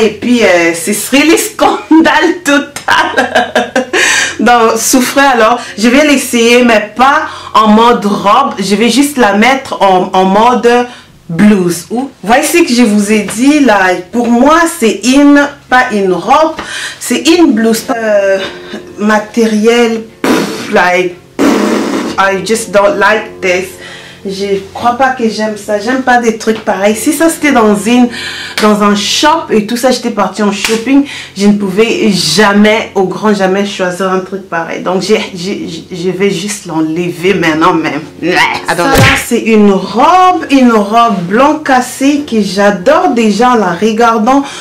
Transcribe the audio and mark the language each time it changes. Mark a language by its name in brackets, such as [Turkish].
[French] Et puis ce serait le scandale total. Donc souffrez alors. Je vais l'essayer mais pas en mode robe. Je vais juste la mettre en mode blouse. Voici que je vous ai dit là, pour moi c'est pas une robe, c'est une blouse. [English] Matériel, like, I just don't like this. [French] Je crois pas que j'aime ça. J'aime pas des trucs pareils. Si ça c'était dans un shop et tout ça, j'étais partie en shopping, je ne pouvais jamais, au grand jamais, choisir un truc pareil. Donc je vais juste l'enlever maintenant même. Ça là c'est une robe blanc cassé que j'adore déjà en la regardant.